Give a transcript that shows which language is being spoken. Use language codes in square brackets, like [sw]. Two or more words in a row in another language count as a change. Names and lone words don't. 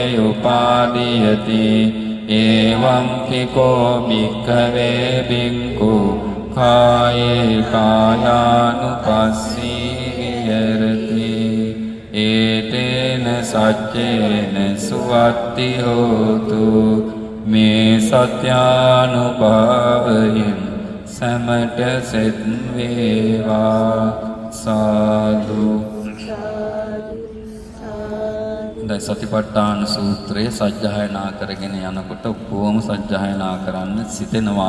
[pi] උපාදීයති එවං පිකෝ භික්ඛවේ භික්ඛු කායේ කායානුපස්සී විහෙරති ඒතේන සච්චේන සුවත්ති හෝතු [si] මේ සත්‍යානුභවයෙන් සමට සෙත් වේවා සාදු. දැන් සතිපට්ඨාන සූත්‍රය සජ්ජායනා කරගෙන යනකොට කොහොම සජ්ජායනා කරන්න සිතෙනවා.